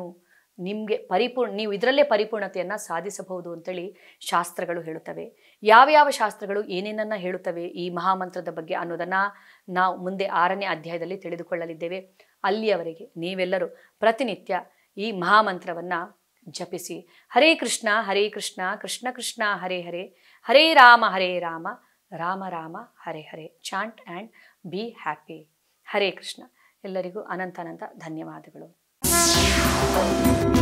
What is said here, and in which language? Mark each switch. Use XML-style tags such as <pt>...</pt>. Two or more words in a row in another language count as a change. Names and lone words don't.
<kn>ನೀವು ಇದರಲ್ಲೇ ಪರಿಪೂರ್ಣತೆಯನ್ನ ಸಾಧಿಸಬಹುದು ಅಂತೇಳಿ ಶಾಸ್ತ್ರಗಳು ಹೇಳುತ್ತವೆ. ಯಾವ ಶಾಸ್ತ್ರಗಳು ಏನೇನನ್ನ ಹೇಳುತ್ತವೆ ಈ ಮಹಾಮಂತ್ರದ ಬಗ್ಗೆ ಅನ್ನೋದನ್ನ ನಾವು ಮುಂದೆ 6ನೇ ಅಧ್ಯಾಯದಲ್ಲಿ ತಿಳಿದುಕೊಳ್ಳಲಿದ್ದೇವೆ. ಅಲ್ಲಿಯವರೆಗೆ ನೀವೆಲ್ಲರೂ ಪ್ರತಿನಿತ್ಯ ಈ ಮಹಾಮಂತ್ರವನ್ನ ಜಪಿಸಿ ಹರೇ ಕೃಷ್ಣ ಕೃಷ್ಣ ಕೃಷ್ಣ ಹರೇ ಹರೇ, ಹರೇ ರಾಮ ರಾಮ ರಾಮ ಹರೇ ಹರೇ.</kn> <en>Chant and be happy. ಹರೇ ಕೃಷ್ಣ.</en> <kn>ಎಲ್ಲರಿಗೂ ಅನಂತ ಧನ್ಯವಾದಗಳು.</kn>